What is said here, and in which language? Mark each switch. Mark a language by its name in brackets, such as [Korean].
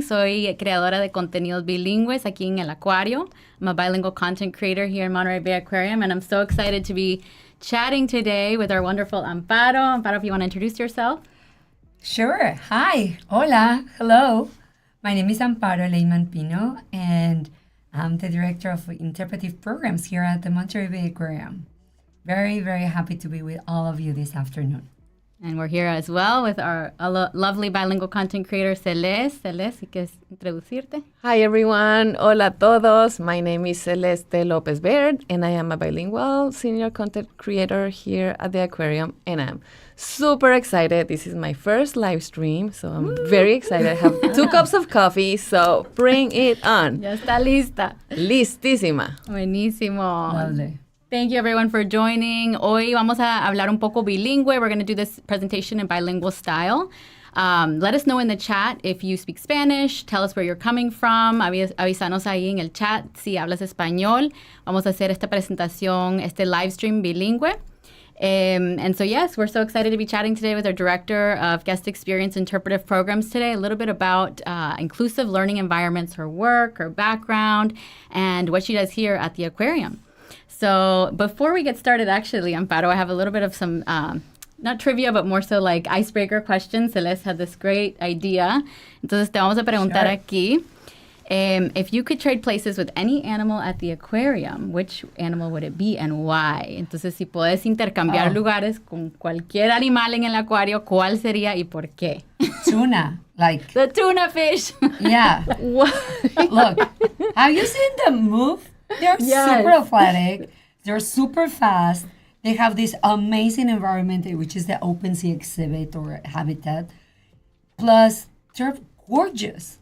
[Spanish] Soy creadora de contenidos bilingües aquí en el Aquarium. [English] I'm a bilingual content creator here in Monterey Bay Aquarium, and I'm so excited to be chatting today with our wonderful Amparo. Amparo, if you want to introduce yourself. Sure. Hi. Hola. Hello. My name is Amparo Leyman Pino, and I'm the director of interpretive programs here at the Monterey Bay Aquarium. Very, very happy to be with all of you this afternoon. And we're here as well with our lovely bilingual content creator, Celeste. [Spanish] Celeste, si quieres introducirte. Hi, everyone. Hola a todos. [English] My name is Celeste Lopez Baird, and I am a bilingual senior content creator here at the Aquarium, and I'm super excited. This is my first live stream, so I'm very excited. I have 2 cups of coffee, so bring it on. [Spanish] Ya está lista. Listísima. Buenísimo. [English] Lovely. Thank you, everyone, for joining. [Spanish] Hoy vamos a hablar un poco bilingüe. [English] We're going to do this presentation in bilingual style. Let us know in the chat if you speak Spanish. Tell us where you're coming from. [Spanish] Avísanos ahí en el chat si hablas español. Vamos a hacer esta presentación, este live stream bilingüe. [English] And so, yes, we're so excited to be chatting today with our director of Guest Experience Interpretive Programs today, a little bit about inclusive learning environments, her work, her background, and what she does here at the Aquarium. So before we get started, actually, Amparo, I have a little bit of some, not trivia, but more so like icebreaker questions. Celeste had this great idea. [Spanish] Entonces te vamos a preguntar aquí. [English] If you could trade places with any animal at the aquarium, which animal would it be and why? [Spanish] Entonces, si puedes intercambiar lugares con cualquier animal en el acuario, ¿cuál sería y por qué? [English] Tuna. Like. The tuna fish. Yeah. Look, have you seen them move? They're super athletic. They're super fast. They have this amazing environment, which is the open sea exhibit or habitat. Plus, they're gorgeous.